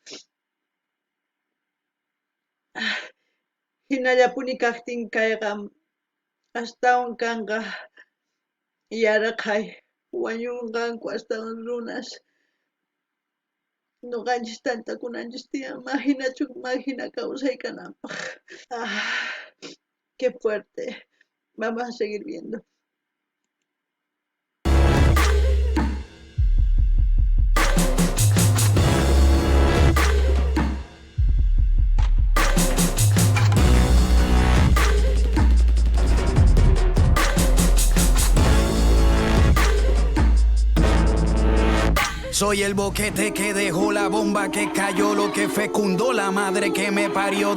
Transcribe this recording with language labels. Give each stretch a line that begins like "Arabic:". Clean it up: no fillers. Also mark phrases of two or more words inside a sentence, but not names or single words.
Quechua: Hinallapuni kaqtin kayqa astawan kanqa yaraqay wañunqanku astawan runas nuqanchis tantakunanchis tiyan hina kawsaykananpaq.
Spanish: Qué fuerte. Vamos a seguir viendo. Soy el boquete que dejó la bomba que cayó, lo que fecundó la madre que me parió.